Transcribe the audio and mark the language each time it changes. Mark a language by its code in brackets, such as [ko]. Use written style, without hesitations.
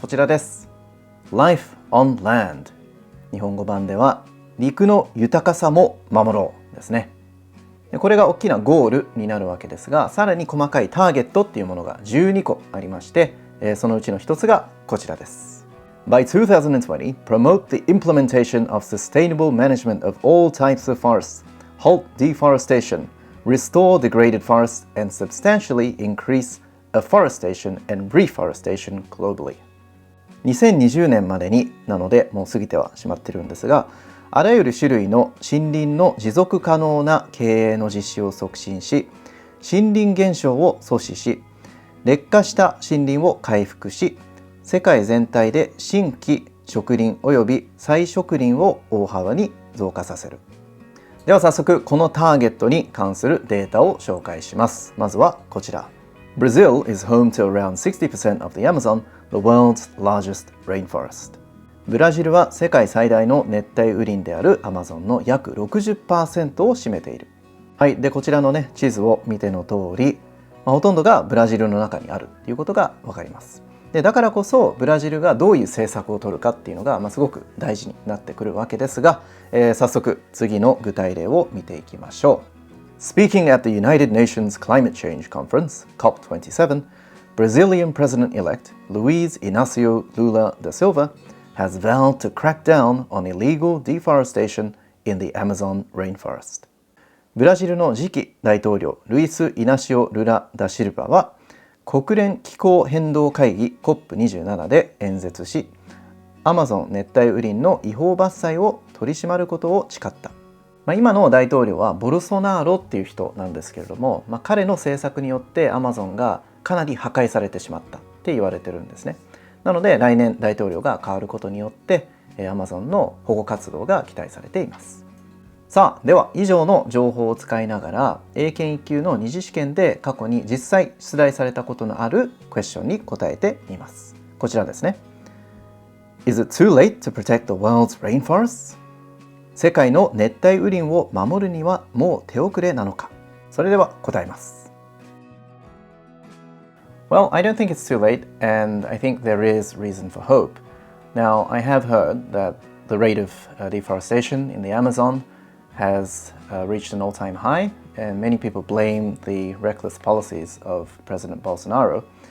[ja] こちらです。Life on Land。日本語版では、陸の豊かさも守ろうですね。これが大きなゴールになるわけですが、さらに細かいターゲットっていうものが12個ありまして、そのうちの一つがこちらです。 [en] By 2020, promote the implementation of sustainable management of all types of forests, halt deforestation,Restore degraded forests and substantially increase afforestation and reforestation globally. [ja] 2020年までになのでもう過ぎてはしまってるんですが、あらゆる種類の森林の持続可能な経営の実施を促進し、森林減少を阻止し、劣化した森林を回復し、世界全体で新規植林および再植林を大幅に増加させる。では早速このターゲットに関するデータを紹介します。まずはこちら。 [en] Brazil is home to around 60% of the Amazon, the world's largest rainforest. [ja] ブラジルは世界最大の熱帯雨林であるアマゾンの約 60% を占めている。はい。で、こちらのね、地図を見ての通り、ほとんどがブラジルの中にあるということがわかります。で、だからこそブラジルがどういう政策を取るかっていうのが、すごく大事になってくるわけですが、早速次の具体例を見ていきましょう。 [en] Speaking at the United Nations Climate Change Conference, COP27, Brazilian President-elect Luiz Inácio Lula da Silva has vowed to crack down on illegal deforestation in the Amazon rainforest. [ja] ブラジルの次期大統領ルイス・イナシオ・ルラ・ダ・シルバは国連気候変動会議 COP27 で演説し、アマゾン熱帯雨林の違法伐採を取り締まることを誓った。今の大統領はボルソナーロっていう人なんですけれども、彼の政策によってアマゾンがかなり破壊されてしまったって言われてるんですね。なので来年大統領が変わることによってアマゾンの保護活動が期待されています。さあ、では以上の情報を使いながら英検1級の二次試験で過去に実際出題されたことのあるクエスチョンに答えてみます。こちらですね。 [en] Is it too late to protect the world's rainforests? [ja] 世界の熱帯雨林を守るにはもう手遅れなのか。それでは答えます。 [en] Well, I don't think it's too late, and I think there is reason for hope. Now, I have heard that the rate of deforestation in the Amazon has reached an all-time high, and many people blame the reckless policies of President Bolsonaro.